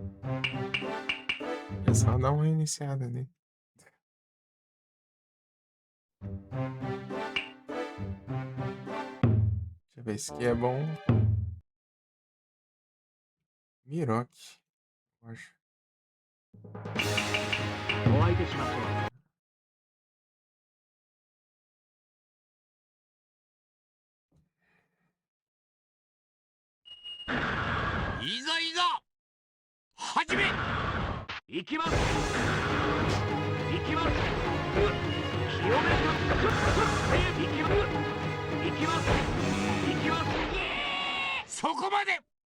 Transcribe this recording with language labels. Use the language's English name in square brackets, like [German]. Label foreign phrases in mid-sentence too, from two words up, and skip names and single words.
[Portuguese] É só dar uma reiniciada ali. Deixa eu ver, esse aqui é bom. Miroque, eu acho. [Japanese] お相手しましょう。いざいざ始め。行きます行きます清め行きます行きます行きますそこまで。